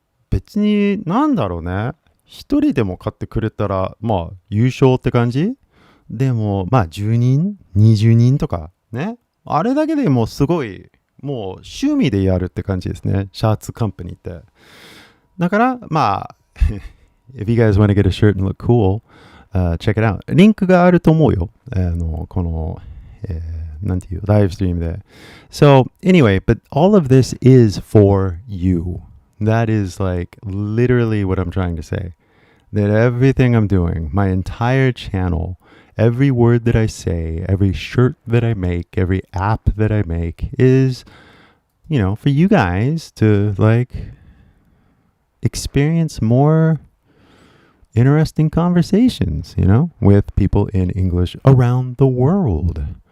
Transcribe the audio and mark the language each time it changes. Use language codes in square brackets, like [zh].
[ja] 別になんだろうね。一人でも買ってくれたら、まあ優勝って感じ。でもまあ10人、20人とかね。あれだけでもうすごい、もう趣味でやるって感じですね。シャツカンパニーって。だから、まあ、 [en] if you guys want to get a shirt and look cool, check it out. [ja] リンクがあると思うよ。この、なんていう、ライブストリームで。 [en] So, anyway, but all of this is for you. That is like literally what I'm trying to say. That everything I'm doing, my entire channel, every word that I say, every shirt that I make, every app that I make is, you know, for you guys to like experience more interesting conversations, you know, with people in English around the world.